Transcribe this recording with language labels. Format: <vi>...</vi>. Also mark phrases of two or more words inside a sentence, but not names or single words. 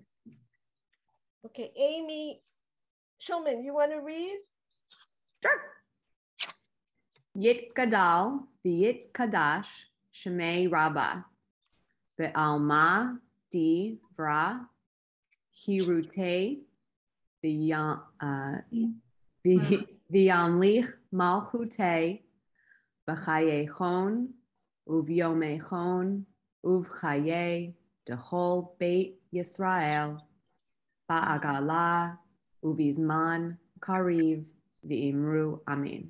<en>Okay, Amy Schulman, you want to read?</en> <arc>Sure. יתגדל ויתקדש שמה רבא בעלמא די ברא כרעותה, וימליך מלכותה בחייכון וביומיכון ובחיי, דכל בית ישראל בעגלא ובזמן קריב ואמרו, Amen.</arc>